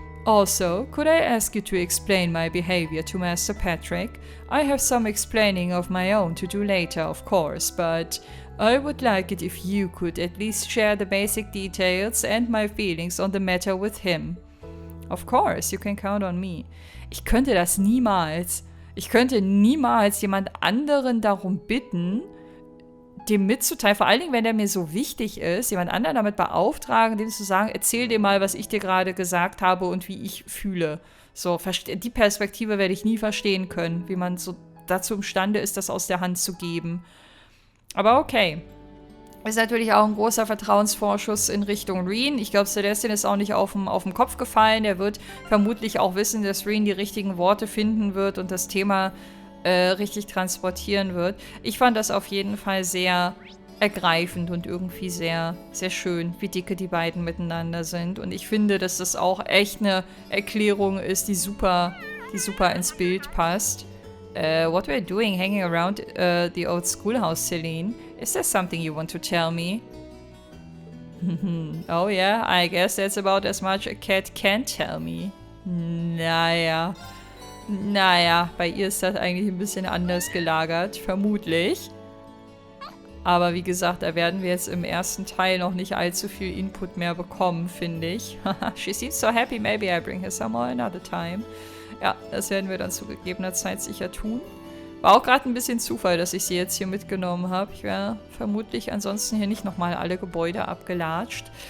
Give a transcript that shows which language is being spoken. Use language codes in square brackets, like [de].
[en] Also, could I ask you to explain my behavior to Master Patrick? I have some explaining of my own to do later, of course, but I would like it if you could at least share the basic details and my feelings on the matter with him. Of course, you can count on me. [de] Ich könnte das niemals. Ich könnte niemals jemand anderen darum bitten, dem mitzuteilen, vor allen Dingen, wenn der mir so wichtig ist, jemand anderen damit beauftragen, dem zu sagen, erzähl dir mal, was ich dir gerade gesagt habe und wie ich fühle. So, die Perspektive werde ich nie verstehen können, wie man so dazu imstande ist, das aus der Hand zu geben. Aber okay. Ist natürlich auch ein großer Vertrauensvorschuss in Richtung Reen. Ich glaube, Celestin ist auch nicht auf den Kopf gefallen. Er wird vermutlich auch wissen, dass Reen die richtigen Worte finden wird und das Thema richtig transportieren wird. Ich fand das auf jeden Fall sehr ergreifend und irgendwie sehr, sehr schön, wie dicke die beiden miteinander sind. Und ich finde, dass das auch echt eine Erklärung ist, die super ins Bild passt. [en] What we're doing hanging around the old schoolhouse, Celine. Is there something you want to tell me? Oh yeah, I guess that's about as much a cat can tell me. [de] Naja, bei ihr ist das eigentlich ein bisschen anders gelagert, vermutlich. Aber wie gesagt, da werden wir jetzt im ersten Teil noch nicht allzu viel Input mehr bekommen, finde ich. [en] She seems so happy, maybe I bring her some more another time. [de] Ja, das werden wir dann zu gegebener Zeit sicher tun. War auch gerade ein bisschen Zufall, dass ich sie jetzt hier mitgenommen habe. Ich wäre vermutlich ansonsten hier nicht nochmal alle Gebäude abgelatscht.